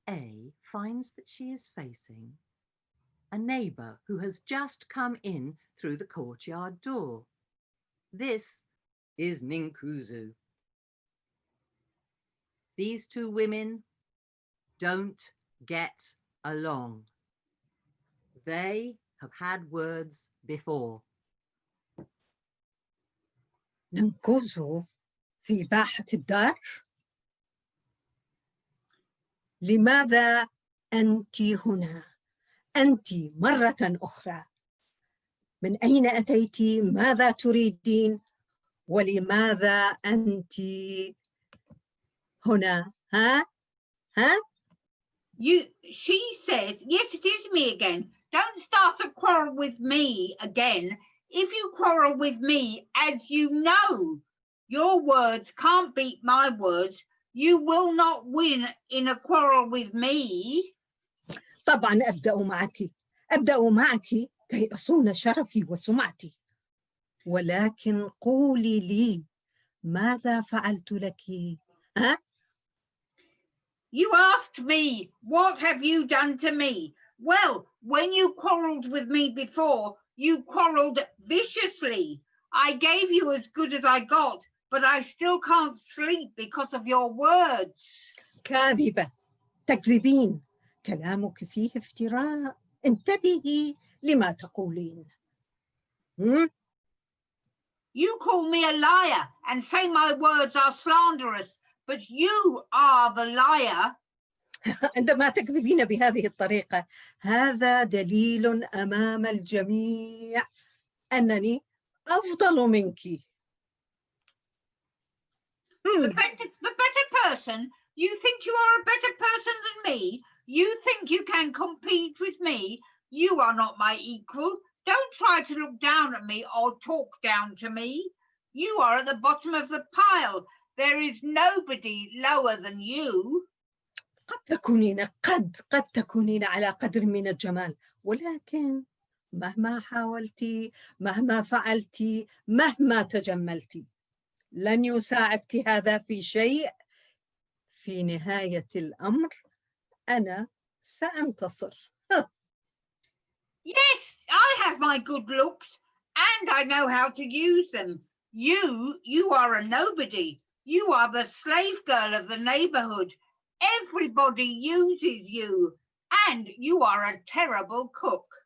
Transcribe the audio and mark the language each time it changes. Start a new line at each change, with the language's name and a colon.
English: A finds that she is facing a neighbour who has just come in through the courtyard door. This is Ninkuzu. These two women don't get along. They have had words before.
Arabic: ننكزو في باحة الدار؟ لماذا أنت هنا؟ أنت مرة أخرى. من أين أتيت؟ ماذا تريدين؟ ولماذا أنت هنا؟ ها؟
English: She says, yes, it is me again. Don't start a quarrel with me again. If you quarrel with me, as you know, your words can't beat my words. You will not win in a quarrel with me.
Arabic: طبعا أبدأ معك كي أصون شرفي وسمعتي. ولكن قولي لي ماذا فعلت لك؟ ها؟
English: You asked me, what have you done to me? Well, when you quarrelled with me before, you quarrelled viciously. I gave you as good as I got, but I still can't sleep because of your words.
Arabic: كاذبة، تكذبين، كلامك فيه افتراء. انتبهي لما تقولين.
English: You call me a liar and say my words are slanderous, but you are the liar.
Arabic: عندما تكذبين بهذه الطريقة، هذا دليل أمام الجميع أنني أفضل منك.
English: The better person? You think you are a better person than me? You think you can compete with me? You are not my equal. Don't try to look down at me or talk down to me. You are at the bottom of the pile. There is nobody lower than you.
Arabic: قد تكونين على قدر من الجمال، ولكن مهما حاولتي، مهما فعلتي، مهما تجملتي، لن يساعدك هذا في شيء. في نهاية الأمر أنا سأنتصر.
English: Yes, I have my good looks and I know how to use them. You are a nobody. You are the slave girl of the neighborhood. Everybody uses you and you are a terrible cook.